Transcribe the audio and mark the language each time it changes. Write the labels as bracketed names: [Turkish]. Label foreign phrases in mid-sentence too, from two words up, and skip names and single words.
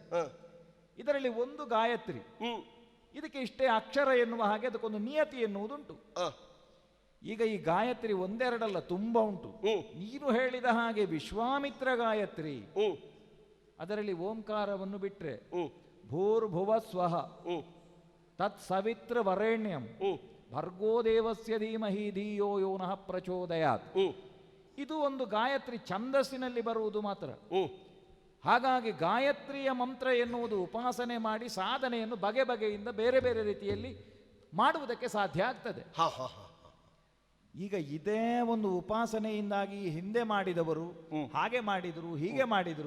[Kannada] ಇದರಲ್ಲಿ ಒಂದು ಗಾಯತ್ರಿ. ಇದಕ್ಕೆ ಇಷ್ಟೇ ಅಕ್ಷರ ಎನ್ನುವ ಹಾಗೆ ಅದಕ್ಕೊಂದು ನಿಯತಿ ಎನ್ನುವುದುಂಟು. ಈಗ ಈ ಗಾಯತ್ರಿ ಒಂದೆರಡಲ್ಲ, ತುಂಬಾ ಉಂಟು. ನೀನು ಹೇಳಿದ ಹಾಗೆ ವಿಶ್ವಾಮಿತ್ರ ಗಾಯತ್ರಿ, ಅದರಲ್ಲಿ ಓಂಕಾರವನ್ನು ಬಿಟ್ರೆ [Sanskrit] ಭೂರ್ಭುವ ಸ್ವಹ ತತ್ ಸವಿತ್ರ ವರೇಣ್ಯಂ ಭರ್ಗೋ ದೇವಸ್ಯ ಧೀಮಹಿ ಧಿಯೋ ಯೋ ನಃ ಪ್ರಚೋದಯಾತ್. [Kannada] ಇದು ಒಂದು ಗಾಯತ್ರಿ ಛಂದಸ್ಸಿನಲ್ಲಿ ಬರುವುದು ಮಾತ್ರ. ಹಾಗಾಗಿ ಗಾಯತ್ರಿಯ ಮಂತ್ರ ಎನ್ನುವುದು ಉಪಾಸನೆ ಮಾಡಿ ಸಾಧನೆಯನ್ನು ಬಗೆ ಬಗೆಯಿಂದ ಬೇರೆ ಬೇರೆ ರೀತಿಯಲ್ಲಿ ಮಾಡುವುದಕ್ಕೆ ಸಾಧ್ಯ ಆಗ್ತದೆ. ಈಗ ಇದೇ ಒಂದು ಉಪಾಸನೆಯಿಂದಾಗಿ ಹಿಂದೆ ಮಾಡಿದವರು ಹಾಗೆ ಮಾಡಿದರು ಹೀಗೆ ಮಾಡಿದರು.